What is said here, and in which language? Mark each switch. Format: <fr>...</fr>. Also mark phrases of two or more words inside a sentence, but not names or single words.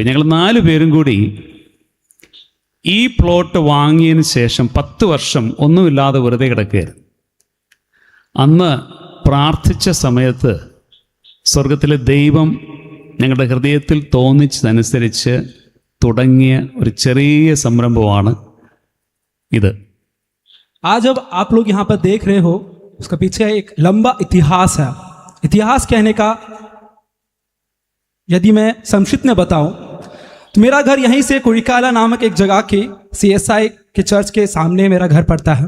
<ml>ഞങ്ങൾ 4 പേരും കൂടി ഈ പ്ലോട്ട് വാങ്ങിയതിന് ശേഷം 10 വർഷം ഒന്നുമില്ലാതെ വെറുതെ കിടക്കുകയായിരുന്നു. അന്ന് പ്രാർത്ഥിച്ച സമയത്ത് സ്വർഗത്തിലെ ദൈവം ഞങ്ങളുടെ ഹൃദയത്തിൽ തോന്നിച്ചതനുസരിച്ച് തുടങ്ങിയ ഒരു ചെറിയ സംരംഭമാണ് ഇത്.</ml> <hi>आज जब आप लोग यहाँ पर देख रहे हो, उसका पीछे एक लंबा इतिहास है. इतिहास कहने का यदि मैं संक्षिप्त में बताऊं तो मेरा घर यहीं से कुड़िकाला नामक एक जगह की CSI के चर्च के सामने मेरा घर पड़ता है.</hi>